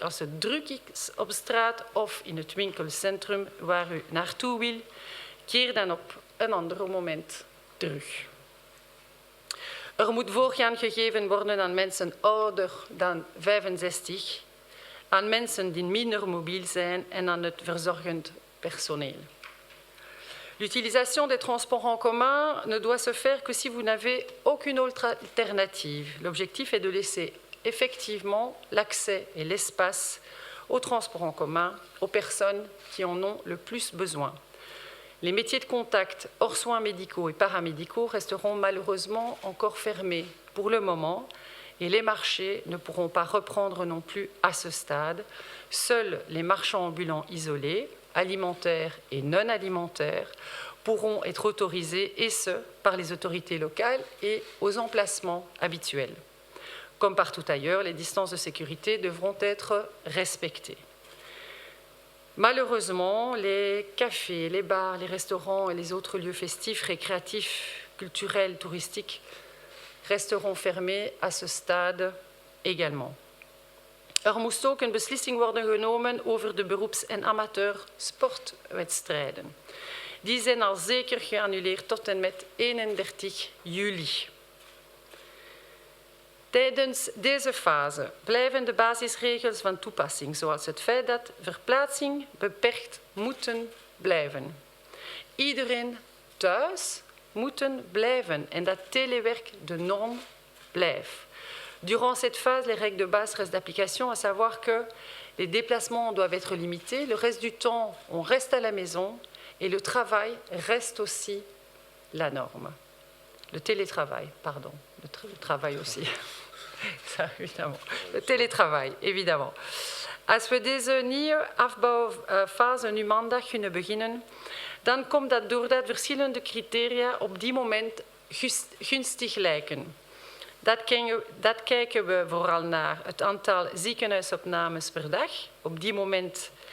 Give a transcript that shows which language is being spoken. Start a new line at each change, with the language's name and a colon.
Dutch: Als het druk is op straat of in het winkelcentrum waar u naartoe wil, keer dan op een ander moment terug. Er moet voorrang gegeven worden aan mensen ouder dan 65, aan mensen die minder mobiel zijn en aan het verzorgend personeel.
French: L'utilisation des transports en commun ne doit se faire que si vous n'avez aucune autre alternative. L'objectif est de laisser effectivement l'accès et l'espace aux transports en commun aux personnes qui en ont le plus besoin. Les métiers de contact hors soins médicaux et paramédicaux resteront malheureusement encore fermés pour le moment et les marchés ne pourront pas reprendre non plus à ce stade. Seuls les marchands ambulants isolés, alimentaires et non alimentaires, pourront être autorisés, et ce, par les autorités locales et aux emplacements habituels. Comme partout ailleurs, les distances de sécurité devront être respectées. Malheureusement, les cafés, les bars, les restaurants et les autres lieux festifs, récréatifs, culturels, touristiques resteront fermés à ce stade également.
Dutch: Er moest ook een beslissing worden genomen over de beroeps- en amateursportwedstrijden. Die zijn al zeker geannuleerd tot en met 31 juli. Tijdens deze fase blijven de basisregels van toepassing, zoals het feit dat verplaatsing beperkt moeten blijven. Iedereen thuis moet blijven en dat telewerk de norm blijft.
French: Durant cette phase, les règles de base restent d'application, à savoir que les déplacements doivent être limités, le reste du temps, on reste à la maison et le travail reste aussi la norme. Le télétravail, pardon, le travail aussi. Ça, évidemment. Le télétravail, évidemment.
Dutch: Als we deze nieuwe afbouwfase nu maandag kunnen beginnen, dan komt dat doordat verschillende criteria op die moment gunstig lijken. Dat kijken we vooral naar het aantal ziekenhuisopnames per dag. Op die moment